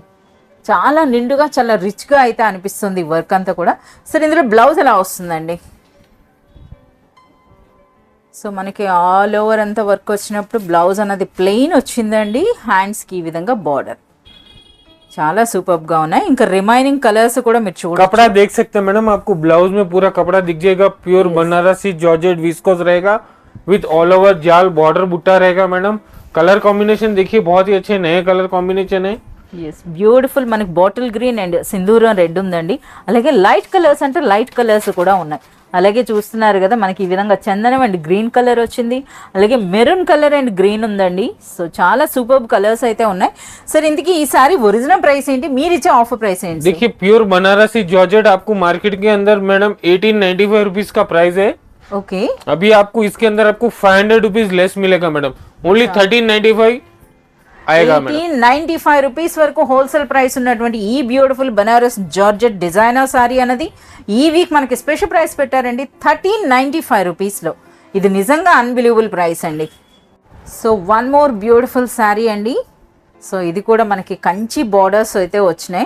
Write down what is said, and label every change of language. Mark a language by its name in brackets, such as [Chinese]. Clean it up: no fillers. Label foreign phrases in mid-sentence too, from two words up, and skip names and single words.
[Telugu] చాలా నిండుగా చాలా రిచ్గా అయితే అనిపిస్తుంది వర్క్ అంతా కూడా. సరే ఇందులో బ్లౌజ్ ఎలా వస్తుందండి? సో మనకి [English] all over [Telugu] అంతా వర్క్ వచ్చినప్పుడు బ్లౌజ్ అన్నది ప్లెయిన్ వచ్చిందండి, హ్యాండ్స్కి ఈ విధంగా బార్డర్ చాలా సూపర్గా ఉన్నాయి. ఇంకా [English] remaining colours [Telugu] కూడా మీరు చూడండి. [Hindi] कपड़ा देख सकते हैं मैडम, आपको ब्लाउज में पूरा कपड़ा दिख जाएगा, प्योर बनारसी जॉर्जेट विस्कोस रहेगा [English] with all over [Hindi] जाल बॉर्डर बुट्टा रहेगा मैडम। [English] colour combination [Hindi] देखिए बहुत ही अच्छे नए [English] colour combination [Hindi] है। [English] yes beautiful [Telugu] మనకి [English] bottle green [Telugu] అండ్ సింధూరం రెడ్ ఉందండి. అలాగే [English] light colours [Telugu] అంటే [English] light colours [Telugu] కూడా ఉన్నాయి. అలాగే చూస్తున్నారు కదా మనకి ఈ విధంగా చందనం అండ్ [English] green colour [Telugu] వచ్చింది, అలాగే [English] maroon colour and green [Telugu] ఉందండి. సో చాలా [English] super colours [Telugu] అయితే ఉన్నాయి. సరే ఇంతకీ ఈ సారీ [English] original price [Telugu] ఏంటి, మీరు ఇచ్చే [English] offer price [Telugu] ఏంటి? [Hindi] देखिए प्योर बनारसी जॉर्जेट आपको मार्केट के अंदर मैडम 1895 रुपीज का प्राइस है। ओके अभी आपको इसके अंदर आपको 500 [English] rupees less [Hindi] मिलेगा मैडम, ओनली 1395 आएगा मैडम। [Telugu] 1895 రూపీస్ వరకు [English] wholesale price [Telugu] ఉన్నటువంటి ఈ బ్యూటిఫుల్ బనారస్ [English] georgette designer saree [Telugu] అనేది ఈ వీక్ మనకి [English] special price [Telugu] పెట్టారండి 1395 రూపీస్లో. ఇది నిజంగా [English] unbelievable price [Telugu] అండి. [English] so one more beautiful saree [Telugu] అండి. సో ఇది కూడా మనకి కంచి బార్డర్స్ అయితే వచ్చినాయి.